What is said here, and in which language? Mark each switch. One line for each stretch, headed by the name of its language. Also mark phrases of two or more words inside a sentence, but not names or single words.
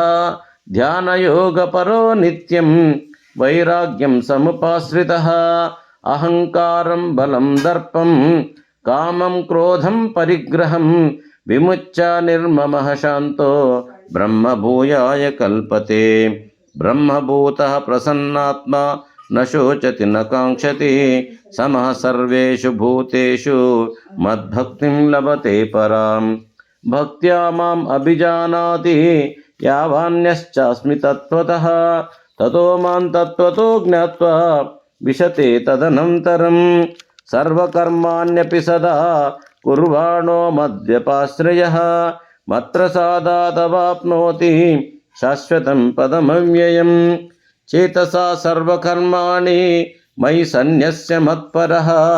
Sanskrit: ధ్యానయోగపరో నిత్యం వైరాగ్యం సముపాశ్రితః అహంకారం బలం దర్పం కామం క్రోధం పరిగ్రహం విముచ్య నిర్మమః శాంతో బ్రహ్మభూయాయ కల్పతే బ్రహ్మభూతః ప్రసన్నాత్మా న శోచతి న కాంక్షతి సమః సర్వేషు భూతేషు మద్భక్తిం లభతే పరాం భక్త్యా మాం అభిజానాతి యావాన్యశ్చాస్మి తత్వతః తతో మాం తత్వతో జ్ఞాత్వా విశతే తదనంతరం సర్వకర్మాణ్యపి సదా కుర్వాణో మద్వ్యపాశ్రయః మత్ప్రసాదాదవాప్నోతి శాశ్వతం పదమవ్యయం చేతసా సర్వకర్మాణి మయి సన్యస్య మత్పరః